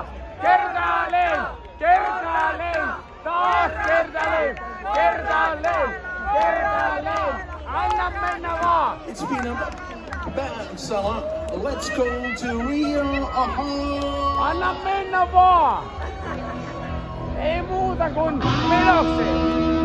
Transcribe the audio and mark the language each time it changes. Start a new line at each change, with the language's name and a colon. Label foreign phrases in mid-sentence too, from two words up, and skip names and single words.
Finnish: Kertaalleen! Kertaalleen! Taas kertaalleen! Kertaalleen! Kertaalleen! Anna mennä vaan!
English: It's been a bad summer. Let's go to Rio.
Finnish: Anna mennä vaan! Ei muuta kuin menoksi!